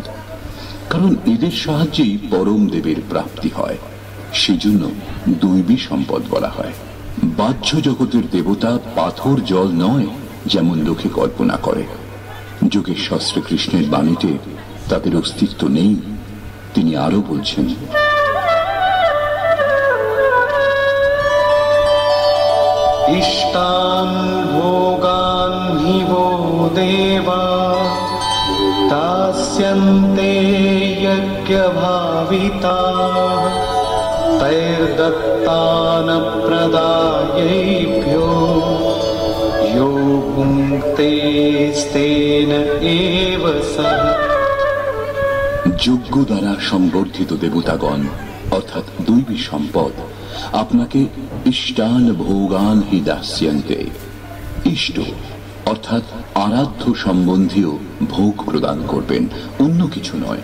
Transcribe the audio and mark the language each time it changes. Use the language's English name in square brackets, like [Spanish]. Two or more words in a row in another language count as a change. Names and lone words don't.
[Bangla] কারণ এদের সাহায্যেই পরম দেবের প্রাপ্তি হয়, সেজন্য দৈবী সম্পদ বলা হয়। বাহ্য জগতের দেবতা পাথর জল নয়, যেমন লোকে কল্পনা করে। যোগেশ্বর শ্রীকৃষ্ণের বাণীতে তাদের অস্তিত্ব নেই। তিনি আরো বলছেন, [Sanskrit] इष्टान् भोगान् हि वो देवा दास्यन्ते यज्ञभाविताः तैर्दत्तान् प्रदायैभ्यो यो भुङ्क्तेस्तेन एव सः। [Bangla] যজ্ঞ দ্বারা সংবর্ধিত দেবতাগণ অর্থাৎ দৈবী সম্পদ আপনাকে [Sanskrit] ইষ্টান ভোগান হি দাস্যন্তে, [Bangla] ইষ্ট অর্থাৎ আরাধ্য সম্বন্ধীয় ভোগ প্রদান করবেন, অন্য কিছু নয়।